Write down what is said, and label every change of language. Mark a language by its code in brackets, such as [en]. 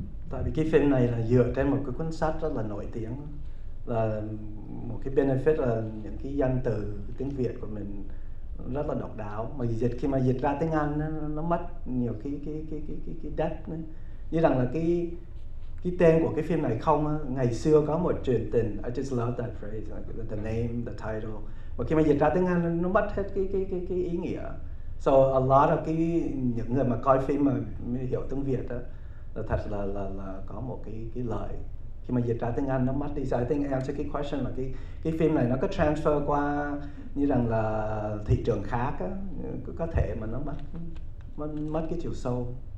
[vi] Tại vì cái phim này là dựa trên một cái cuốn sách rất là nổi tiếng, là một cái benefit là những cái danh từ tiếng Việt của mình rất là độc đáo, mà khi mà dịch ra tiếng Anh nó mất nhiều cái depth nữa. Như rằng là cái tên của cái phim này không á, ngày xưa có một chuyện tình. [en] I just love that phrase, like the name, the title. [vi] Và khi mà dịch ra tiếng Anh nó mất hết cái ý nghĩa. [en] So a lot of [vi] những người mà coi phim mà hiểu tiếng Việt đó, là thật là có một cái lợi. Khi mà dịch ra tiếng Anh nó mất đi. [en] So I think answer [vi] cái question là cái phim này nó có transfer qua như rằng là thị trường khác á, có thể mà nó mất cái chiều sâu.